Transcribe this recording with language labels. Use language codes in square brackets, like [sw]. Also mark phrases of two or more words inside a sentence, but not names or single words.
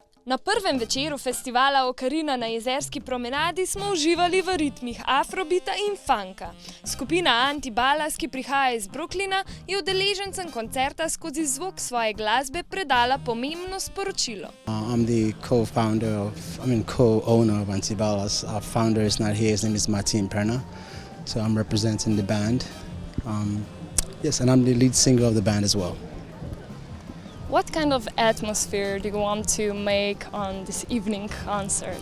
[sl] Na prvem večeru Festivala Okarina na jezerski promenadi smo uživali v ritmih afrobeata in funka. Skupina Antibalas, ki prihaja iz Brooklyna, je udeležencem koncerta skozi zvok svoje glasbe predala pomembno sporočilo. [en] I'm the co-owner of Antibalas. Our founder is not here. His name is Martin, so I'm representing the band. Yes, and I'm the lead singer of the band as well. What kind of atmosphere do you want to make on this evening concert?